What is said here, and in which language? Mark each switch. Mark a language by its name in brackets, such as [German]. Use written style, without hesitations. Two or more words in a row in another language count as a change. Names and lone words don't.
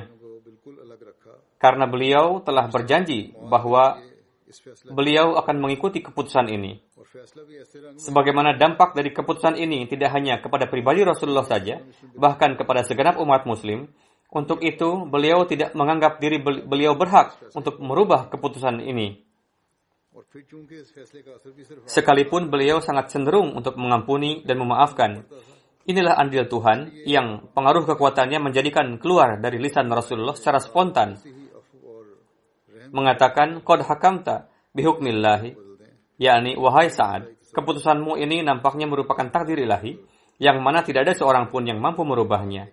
[Indonesian] Karena beliau telah berjanji bahwa beliau akan mengikuti keputusan ini. Sebagaimana dampak dari keputusan ini tidak hanya kepada pribadi Rasulullah saja, bahkan kepada segenap umat muslim. Untuk itu, beliau tidak menganggap diri beliau berhak untuk merubah keputusan ini. [Urdu] اور پھر چونکہ اس فیصلے کا اثر بھی صرف [Indonesian] Sekalipun beliau sangat cenderung untuk mengampuni dan memaafkan. Inilah andil Tuhan yang pengaruh kekuatannya menjadikan keluar dari lisan Rasulullah secara spontan. Mengatakan, [Arabic] قد حكمت بحكم الله, [Indonesian] yakni, wahai Sa'ad, keputusanmu ini nampaknya merupakan takdir ilahi, yang mana tidak ada seorang pun yang mampu merubahnya.